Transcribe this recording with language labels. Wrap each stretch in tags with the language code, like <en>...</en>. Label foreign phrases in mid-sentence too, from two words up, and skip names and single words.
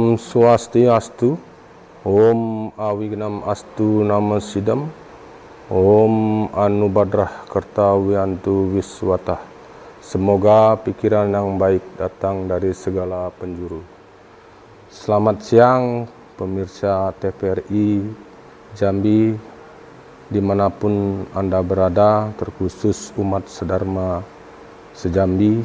<sa>Swastiastu. Om Awignam Astu Nama Sidam. Om Anubadrah Kartawiantu Wiswatah.</sa> <id>Semoga pikiran yang baik datang dari segala penjuru. Selamat siang pemirsa TVRI Jambi, dimanapun Anda berada, terkhusus umat sedharma sejambi.</id>